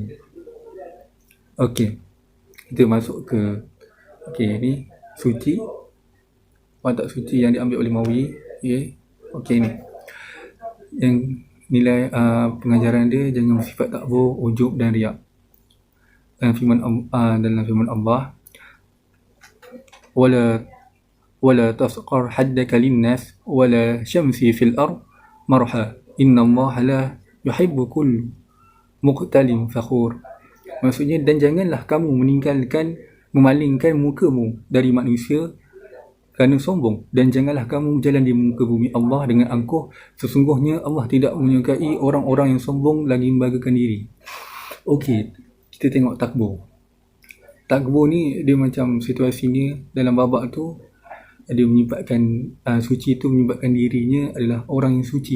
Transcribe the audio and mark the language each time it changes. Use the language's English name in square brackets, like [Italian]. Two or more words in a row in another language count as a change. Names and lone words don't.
[Malay] Okey, kita masuk ke ni suci, watak suci yang diambil oleh Mawi. Okey ni yang nilai pengajaran dia, jangan bersifat takbur, ujub dan riak. Dalam firman Allah, [Arabic] ولا تصعر خدك للناس ولا تمش في الأرض مرحا إن الله لا يحب كل مختال فخور. [Malay] Maksudnya, dan janganlah kamu memalingkan mukamu dari manusia kerana sombong, dan janganlah kamu berjalan di muka bumi Allah dengan angkuh. Sesungguhnya Allah tidak menyukai orang-orang yang sombong lagi membanggakan diri. Okey, kita tengok takbur. Takbur ni dia macam situasinya dalam babak tu, dia menyebabkan suci tu menyebabkan dirinya adalah orang yang suci.